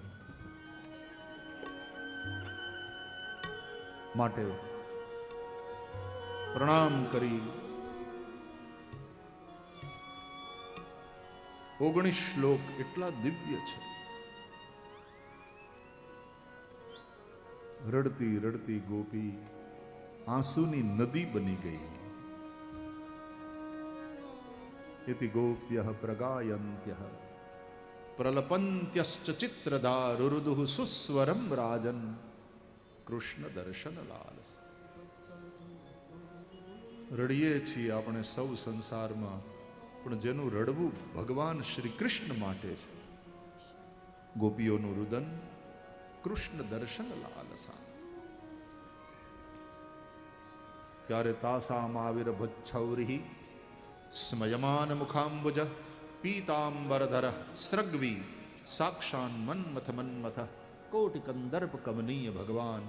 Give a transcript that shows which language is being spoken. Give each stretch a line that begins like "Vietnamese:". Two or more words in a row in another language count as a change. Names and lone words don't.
Gujarati: માટે પ્રણામ કરી 19 શ્લોક એટલા દિવ્ય છે. રડતી રડતી ગોપી આંસુની નદી બની ગઈ.
Sanskrit: इति गोप्यः प्रगायन्त्यः प्रलपन्त्यश्च चित्रदारुरुदुः सुस्वरं राजन् कृष्ण दर्शन लालस.
Gujarati: રડીએ છીએ આપણે સૌ સંસારમાં, પણ જેનું રડવું ભગવાન શ્રી કૃષ્ણ માટે છે. ગોપીઓનું રુદન
Sanskrit: कृष्ण दर्शन लालसा. ત્યારે तासाम आविर्भच्छौरि स्मयमान मुखाम्बुज पीताम्बरधर स्रग्वी साक्षान मन्मथ मन्मथ कोटि कन्दर्प कमनीय भगवान.